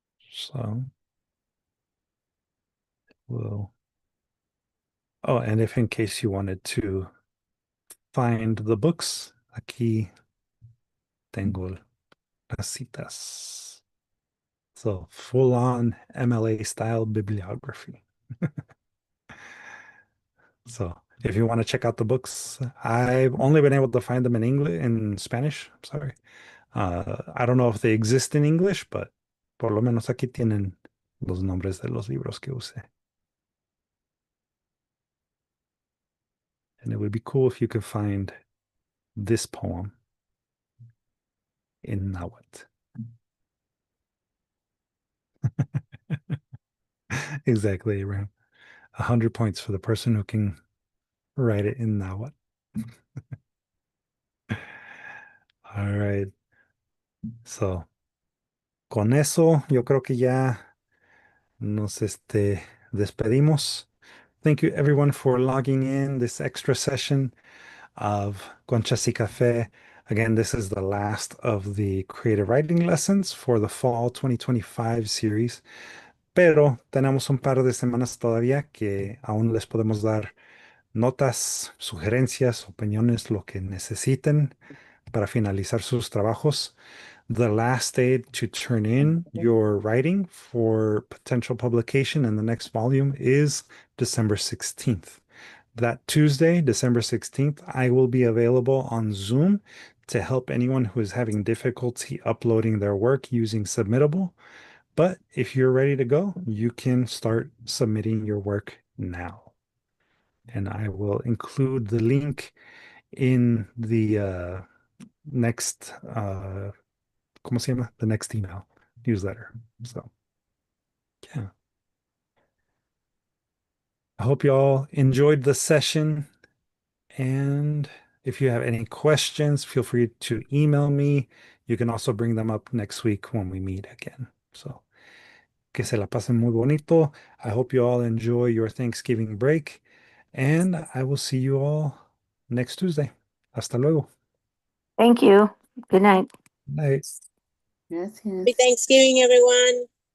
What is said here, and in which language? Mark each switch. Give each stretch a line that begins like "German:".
English: So we'll, oh, and if in case you wanted to find the books,
Spanish: aquí tengo las citas.
English: So full on MLA style bibliography. So if you want to check out the books, I've only been able to find them in English, in Spanish. I'm sorry. I don't know if they exist in English, but
Spanish: por lo menos aquí tienen los nombres de los libros que usé.
English: And it would be cool if you could find this poem in Nahuatl. Exactly, Abraham. 100 points for the person who can write it in Nahuatl. All right.
Spanish: So, con eso, yo creo que ya nos despedimos.
English: Thank you everyone for logging in this extra session of Conchas y Café. Again, this is the last of the creative writing lessons for the fall 2025 series.
Spanish: Pero tenemos un par de semanas todavía que aún les podemos dar notas, sugerencias, opiniones, lo que necesiten para finalizar sus trabajos
English: The last day to turn in your writing for potential publication in the next volume is December 16th. That Tuesday, December 16th, I will be available on Zoom to help anyone who is having difficulty uploading their work using Submittable. But if you're ready to go, you can start submitting your work now. And I will include the link in the next
Spanish: ¿cómo se llama?
English: The next email newsletter. So, yeah. I hope you all enjoyed the session. And if you have any questions, feel free to email me. You can also bring them up next week when we meet again.
Spanish: So, que se la pasen muy bonito.
English: I hope you all enjoy your Thanksgiving break. And I will see you all next Tuesday.
Spanish: Hasta luego.
English: Thank you. Good night. Night.
Spanish: Gracias.
English: Happy Thanksgiving, everyone.